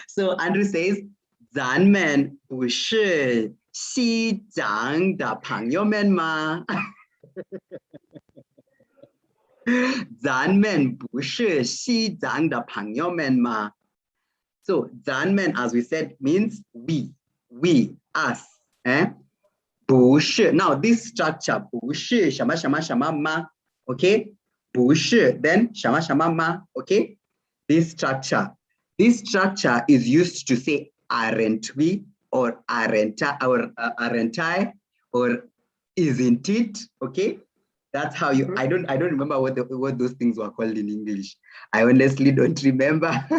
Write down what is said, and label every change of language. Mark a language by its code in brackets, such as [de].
[en] So Andrew says, [zh] 咱们不是西藏的朋友们吗？咱们不是西藏的朋友们吗？ [en] So 咱们 as we said means we, us. 不是 Now this structure 不是什么什么什么吗 Okay? 不是 then 什么什么吗 Okay? This structure is used to say aren't we or aren't I or isn't it? Okay? That's how you. I don't remember what those things were called in English. I honestly don't remember.